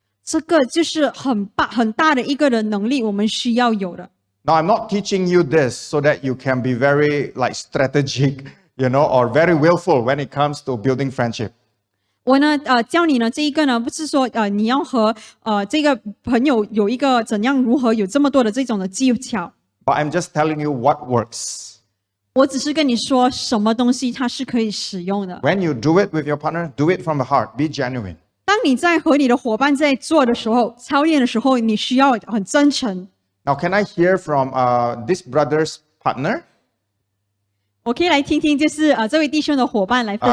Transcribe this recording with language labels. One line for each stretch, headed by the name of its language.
Chinese: 这个就是很大的一个的能力，我们需要有的。
English: Now, I'm not teaching you this so that you can be very like strategic, or very willful when it comes to building friendship.
Chinese: 我呢，教你呢这一个呢，不是说你要和这个朋友有一个如何有这么多的这种的技巧，
English: But I'm just telling you what works.
Chinese: 我只是跟你说什么东西它是可以使用的。
English: When you do it with your partner, do it from the heart. Be genuine.
Chinese: 当你在和你的伙伴在做的时候，操练的时候，你需要很真诚。
English: Now, can I hear from this brother's partner?
Chinese: 我可以来听听，就是这位弟兄的伙伴来分